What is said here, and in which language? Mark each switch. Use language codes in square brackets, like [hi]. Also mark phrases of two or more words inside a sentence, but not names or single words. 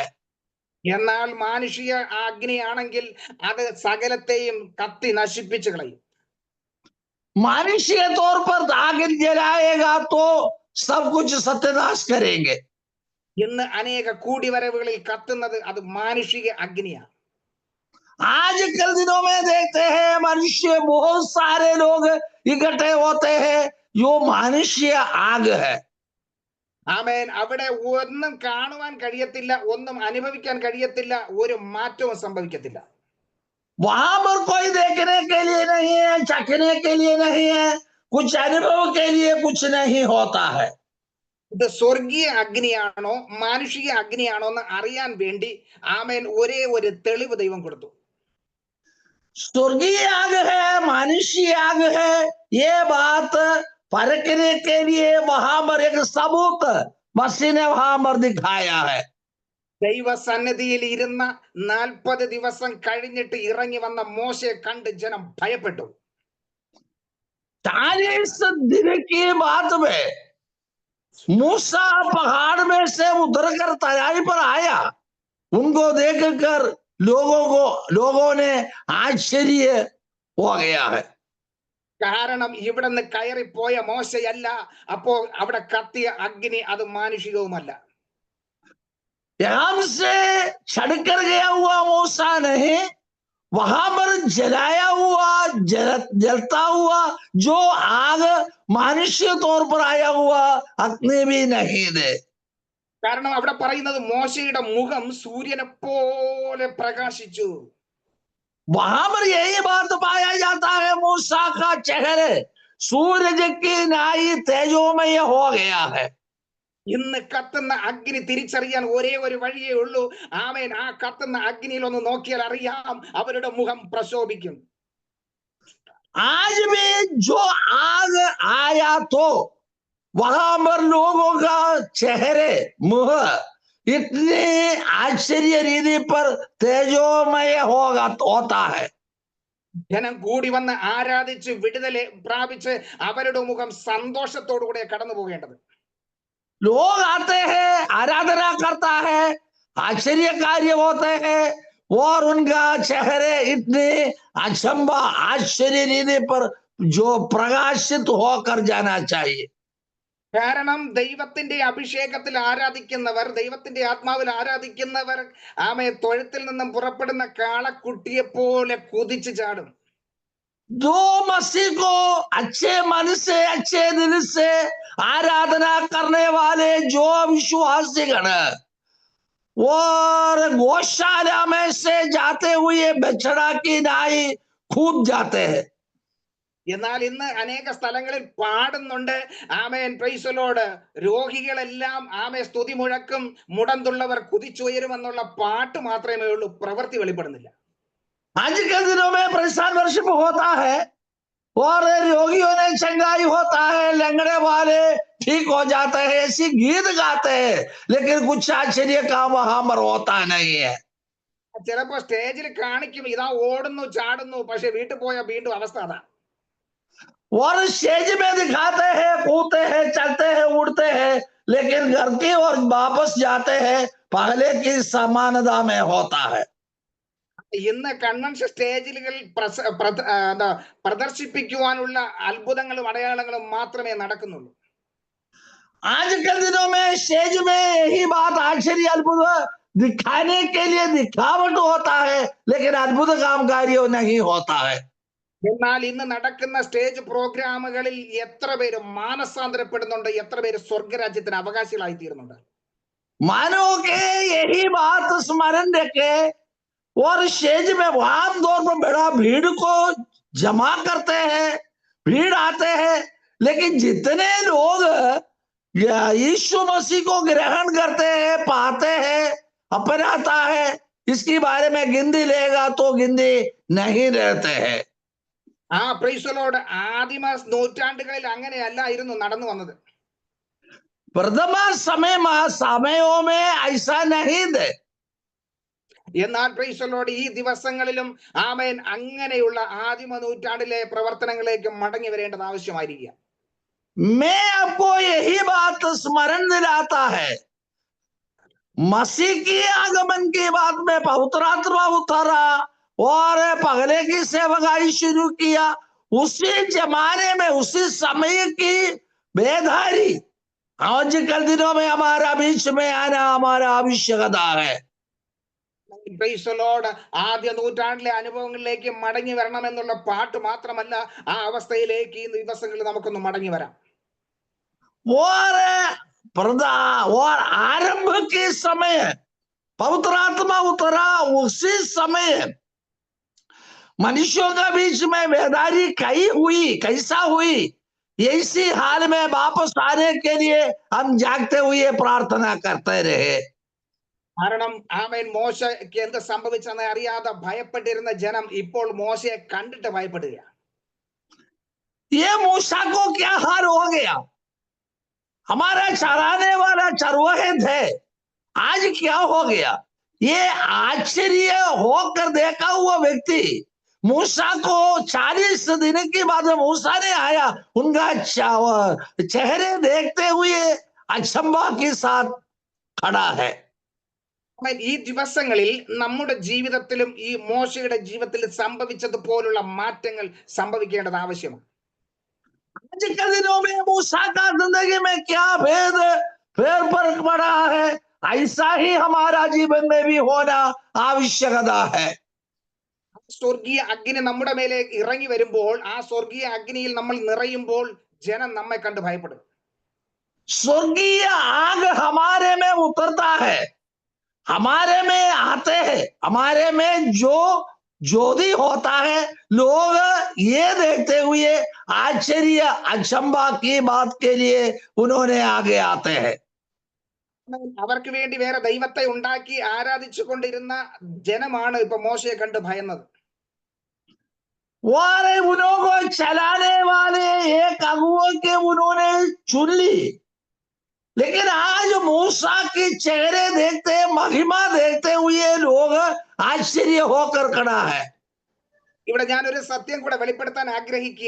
[ml] എന്നാൽ മാനുഷിക അഗ്നിയാണെങ്കിൽ അത് സകലത്തെയും കത്തി നശിപ്പിച്ചു കളയും. [hi] मनुष्य के तौर पर आग जलाएगा तो सब कुछ सत्यानाश करेंगे। [ml] ഇന്ന് അനേക കൂടിവരവുകളിൽ കത്തുന്നത് അത് മാനുഷിക അഗ്നിയാണ്. [hi] आजकल दिनों में देखते हैं मनुष्य बहुत सारे लोग इकट्ठे होते हैं, जो मनुष्य आग है। [ml] ആമേൻ. അവിടെ ഒന്നും കാണുവാൻ കഴിയത്തില്ല, ഒന്നും അനുഭവിക്കാൻ കഴിയത്തില്ല, ഒരു മാറ്റവും സംഭവിക്കത്തില്ല. [hi] वहां पर कोई देखने के लिए नहीं है, चखने के लिए नहीं है, कुछ अनुभव के लिए कुछ नहीं होता है। [ml] ഇത് സ്വർഗീയ അഗ്നിയാണോ മാനുഷിക അഗ്നിയാണോ എന്ന് അറിയാൻ വേണ്ടി ആമേൻ ഒരേ ഒരു തെളിവ് ദൈവം കൊടുത്തു. [hi] स्वर्गीय आग है, मनुष्य आग है, ये बात परखने के लिए वहां पर एक सबूत मसीह ने वहां पर दिखाया है। [ml] ദൈവസന്നിധിയിൽ ഇരുന്ന 40 ദിവസം കഴിഞ്ഞിട്ട് ഇറങ്ങി വന്ന മോശയെ കണ്ട് ജനം ഭയപ്പെട്ടു. [hi] 40 दिन की बात में मूसा पहाड़ में से उतरकर तराई पर आया। उनको देखकर लोगों ने आश्चर्य हो गया है। [ml] കാരണം ഇവിടെ നിന്ന് കയറിപ്പോയ മോശയല്ല, അപ്പോ അവിടെ കത്തിയ അഗ്നി അത് മാനുഷികവുമല്ല. [hi] यहाँ से चढ़कर गया हुआ मूसा नहीं, वहां पर जलाया हुआ जलता हुआ जो आग मनुष्य तौर पर आया हुआ अग्नि भी नहीं दे। [ml] കാരണം അവിടെ പറയുന്നത് മോശയുടെ മുഖം സൂര്യനെ പോലെ പ്രകാശിച്ചു. [hi] वहां पर यही बात पाया जाता है, मूसा का चेहरे सूरज की नाई तेजोमय हो गया है। [ml] ഇന്ന് കത്തുന്ന അഗ്നി തിരിച്ചറിയാൻ ഒരേ ഒരു വഴിയേ ഉള്ളൂ. ആമേൻ. ആ കത്തുന്ന അഗ്നിയിൽ ഒന്ന് നോക്കിയാൽ അറിയാം, അവരുടെ മുഖം പ്രശോഭിക്കും. [hi] आज भी जो आग आया तो वहां पर लोगों का चेहरे मुंह इतने आश्चर्य रीति पर तेजोमय होता है। [ml] ജനം കൂടി വന്ന് ആരാധിച്ച് വിടുതൽ പ്രാപിച്ച് അവരുടെ മുഖം സന്തോഷത്തോടുകൂടെ കടന്നു പോകേണ്ടത്. [hi] लोग आते हैं, आराधना करता है, आश्चर्य कार्य होते हैं और उनका चेहरे इतने अचंबा आश्चर्य रीति पर जो प्रकाशित होकर जाना चाहिए। [ml] കാരണം ദൈവത്തിന്റെ അഭിഷേകത്തിൽ ആരാധിക്കുന്നവർ, ദൈവത്തിന്റെ ആത്മാവിൽ ആരാധിക്കുന്നവർ ആമേ തൊഴുത്തിൽ നിന്നും പുറപ്പെടുന്ന കാളക്കുട്ടിയെ പോലെ കുതിച്ചു ചാടും. [hi] जो मसीह को अच्छे मन से अच्छे दिल से आराधना करने वाले जो विश्वासीगण और गौशाला में से जाते हुए बछड़ा की नाई कूद जाते हैं। [ml] എന്നാൽ ഇന്ന് അനേക സ്ഥലങ്ങളിൽ പാടുന്നുണ്ട് ആമേൻ, [en] Praise the Lord. [ml] രോഗികളെല്ലാം ആമേ സ്തുതി മുഴക്കും, മുടന്തുള്ളവർ കുതിച്ചുയരുമെന്നുള്ള പാട്ട് മാത്രമേ ഉള്ളൂ, പ്രവൃത്തി വെളിപ്പെടുന്നില്ല. [hi] आजकल दिनों में [en] praise worship [hi] होता है और रोगियों ने चंगाई होता है, लंगड़े वाले ठीक हो जाते हैं, ऐसी गीत गाते हैं, लेकिन कुछ आश्चर्य का वहां पर होता नहीं है। [ml] ചിലപ്പോ സ്റ്റേജിൽ കാണിക്കും, ഇതാ ഓടുന്നു ചാടുന്നു, പക്ഷെ വീട്ടിൽ പോയ വീണ്ടും അവസ്ഥ അതാ. [hi] और स्टेज में दिखाते हैं, कूदते हैं, चलते हैं, उड़ते हैं, लेकिन घर की और वापस जाते हैं पहले की समानता में होता है। [ml] ഇന്ന് കൺവെൻഷൻ സ്റ്റേജിലുകളിൽ പ്രദർശിപ്പിക്കുവാനുള്ള അത്ഭുതങ്ങളും അടയാളങ്ങളും മാത്രമേ നടക്കുന്നുള്ളൂ. [hi] आजकल दिनों में स्टेज में यही बात आश्चर्य अद्भुत दिखाने के लिए दिखावट होता है, लेकिन अद्भुत काम कार्य नहीं होता है. [ml] എന്നാൽ ഇന്ന് നടക്കുന്ന സ്റ്റേജ് പ്രോഗ്രാമുകളിൽ എത്ര പേര് മാനസാന്തരപ്പെടുന്നുണ്ട്, എത്ര പേര് സ്വർഗരാജ്യത്തിന് അവകാശികളായി തീരുന്നുണ്ട്? [hi] मानो के यही बात स्मरण रखे और स्टेज में आमतौर पर बड़ा भीड़ को जमा करते हैं, भीड़ आते हैं, लेकिन जितने लोग यीशु मसीह को ग्रहण करते हैं, पाते हैं, अपनाता है, इसके बारे में गिनती लेगा तो गिनती नहीं रहते हैं। [ml] ആ [en] Praise Lord, [ml] ആദിമ നൂറ്റാണ്ടുകളിൽ അങ്ങനെയല്ലായിരുന്നു നടന്നു വന്നത്. [hi] प्रथम समयों में ऐसा नहीं थे। [ml] എന്നാൽ [en] Praise Lord, [ml] ഈ ദിവസങ്ങളിലും ആമേൻ അങ്ങനെയുള്ള ആദിമ നൂറ്റാണ്ടിലെ പ്രവർത്തനങ്ങളിലേക്ക് മടങ്ങി വരേണ്ടത് ആവശ്യമായിരിക്കുക. [hi] मैं आपको यही बात स्मरण दिलाता है, मसीह की आगमन के बाद में पवित्र आत्मा उतरा और पगले की सेवकाई शुरू किया। उसी जमाने में, उसी समय की बेदारी आजकल दिनों में हमारा बीच में आना हमारा आवश्यकता है। [en] Praise Lord, [ml] ആദ്യ നൂറ്റാണ്ടിലെ അനുഭവങ്ങളിലേക്ക് മടങ്ങി വരണമെന്നുള്ള പാട്ട് മാത്രമല്ല, ആ അവസ്ഥയിലേക്ക് ഈ ദിവസങ്ങളിൽ നമുക്കൊന്ന് മടങ്ങി വരാം. [hi] और आरंभ के समय पवित्र आत्मा उतरा, उसी समय मनुष्यों का बीच में बेदारी कैसा हुई, इसी हाल में वापस आने के लिए हम जागते हुए प्रार्थना करते रहे। [ml] കാരണം ആമേൻ മോശയ്ക്ക് എന്ത് സംഭവിച്ചെന്ന് അറിയാതെ ഭയപ്പെട്ടിരുന്ന ജനം ഇപ്പോൾ മോശയെ കണ്ടിട്ട് ഭയപ്പെടുക. [hi] ये मूसा को क्या हाल हो गया, हमारा चराने वाला चरवाहे थे, आज क्या हो गया। ये आश्चर्य होकर देखा हुआ व्यक्ति मूसा को 40 दिन के बाद मूसा ने आया, उनका चेहरे देखते हुए अचंभा के साथ खड़ा है। [ml] ഈ ദിവസങ്ങളിൽ നമ്മുടെ ജീവിതത്തിലും ഈ മോശയുടെ ജീവിതത്തിൽ സംഭവിച്ചതുപോലുള്ള മാറ്റങ്ങൾ സംഭവിക്കേണ്ടത് ആവശ്യമാണ്. [hi] आज के दिनों में मूसा का जिंदगी में क्या भेद फेर फर्क पड़ा है, ऐसा ही हमारा जीवन में भी होना आवश्यकता है। [ml] സ്വർഗീയ അഗ്നി നമ്മുടെ മേലെ ഇറങ്ങി വരുമ്പോൾ, ആ സ്വർഗീയ അഗ്നിയിൽ നമ്മൾ നിറയുമ്പോൾ ജനം നമ്മെ കണ്ട് ഭയപ്പെടും. [hi] स्वर्गीय आग हमारे में उतरता है, हमारे में आते हैं, हमारे में जो ज्योति होता है, लोग ये देखते हुए आश्चर्य अचंभा की बात के लिए उन्होंने आगे आते हैं। [ml] അവർക്ക് വേണ്ടി വേറെ ദൈവത്തെ ഉണ്ടാക്കി ആരാധിച്ചു കൊണ്ടിരുന്ന ജനമാണ് ഇപ്പൊ മോശയെ കണ്ട് ഭയന്നത്. [hi] उनको चलाने वाले एक अगुआ के उन्होंने चुन ली, लेकिन आज मूसा के चेहरे देखते, महिमा देखते हुए लोग आश्चर्य होकर खड़ा है। [ml] ഇവിടെ ഞാനൊരു സത്യം കൂടെ വെളിപ്പെടുത്താൻ ആഗ്രഹിക്കുക.